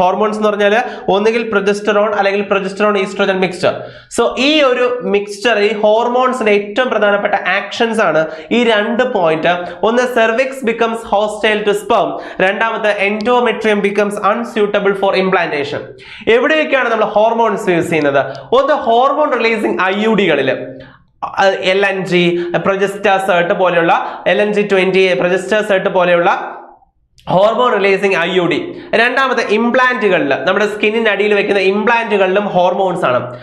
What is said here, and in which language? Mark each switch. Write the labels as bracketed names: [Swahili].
[Malayalam] Hormones എന്ന് പറഞ്ഞാൽ ഒന്നുകിൽ പ്രൊജസ്റ്ററോൺ അല്ലെങ്കിൽ പ്രൊജസ്റ്ററോൺ ഈസ്ട്രോജൻ മിക്സ്ചർ. സോ ഈ ഒരു മിക്സ്ചർ, ഈ ഹോർമോൺസിന്റെ ഏറ്റവും പ്രധാനപ്പെട്ട ആക്ഷൻസ് ആണ് ഈ 2 പോയിന്റ്. [English] ഒന്ന് cervix becomes hostile to sperm, രണ്ടാമത്തെ endometrium becomes unsuitable for implantation. [Malayalam] എവിടെയൊക്കെയാണ് നമ്മൾ ഹോർമോൺസ് യൂസ് ചെയ്യുന്നത്? ഒന്ന് ഹോർമോൺ റിലീസിങ് IUD-കളിൽ LNG, പ്രൊജസ്റ്റാസേർട്ട് പോലെയുള്ള LNG-20, പ്രൊജസ്റ്റാസേർട്ട് പോലെയുള്ള ഹോർമോൺ റിലീസിങ് IUD. രണ്ടാമത്തെ ഇംപ്ലാന്റുകളിൽ, നമ്മുടെ സ്കിന്നിന്റെ അടിയിൽ വെക്കുന്ന ഇംപ്ലാന്റുകളിലും ഹോർമോൺസ് ആണ്.